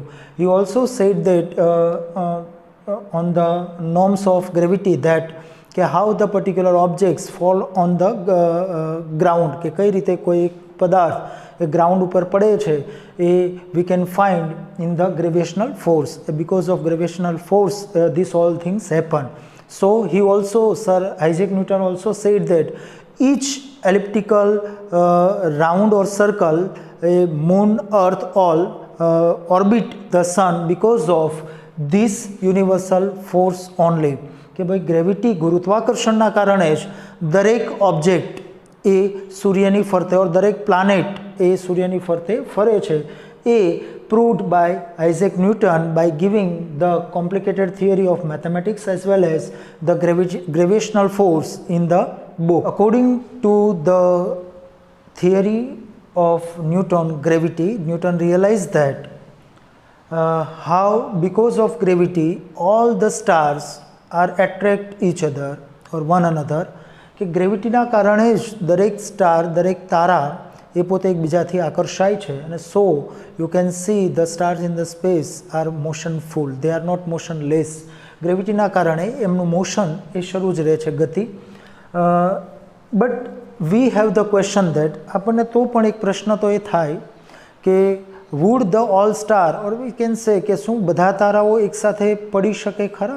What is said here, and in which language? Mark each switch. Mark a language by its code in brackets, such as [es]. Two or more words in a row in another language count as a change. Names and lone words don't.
[en] he also said that on the norms of gravity that [gu] કે હાઉ ધ પર્ટિક્યુલર ઓબ્જેક્ટ્સ ફોલ ઓન ધ ગ્રાઉન્ડ, કે કઈ રીતે કોઈ એક પદાર્થ એ ગ્રાઉન્ડ ઉપર પડે છે [en] એ we can find in the gravitational force. because of gravitational force this all things happen. So he also, Sir Isaac Newton also said that each elliptical round or circle, moon, earth, all orbit the sun because of this universal force only. [gu] કે ભાઈ ગ્રેવિટી ગુરુત્વાકર્ષણના કારણે જ દરેક ઓબ્જેક્ટ એ સૂર્યની ફરતે ઓર દરેક પ્લાનેટ એ સૂર્યની ફરતે ફરે છે. [en] એ proved by Isaac Newton by giving the complicated theory of mathematics as well as the gravitational force in the book. According to the theory of Newton gravity, Newton realized that how because of gravity all the stars are attract each other or one another, [gu] કે ગ્રેવિટીના કારણે જ દરેક સ્ટાર દરેક તારા એ પોતે એકબીજાથી આકર્ષાય છે. [en] અને so you can see the stars in the space are motionful, they are not motionless. [gu] ગ્રેવિટીના કારણે એમનું મોશન એ શરૂ જ રહે છે, ગતિ. [en] but we have the question that, [gu] આપણને તો પણ એક પ્રશ્ન તો એ થાય કે [en] would the all star or we can say [gu] કે શું બધા તારાઓ એકસાથે પડી શકે ખરા?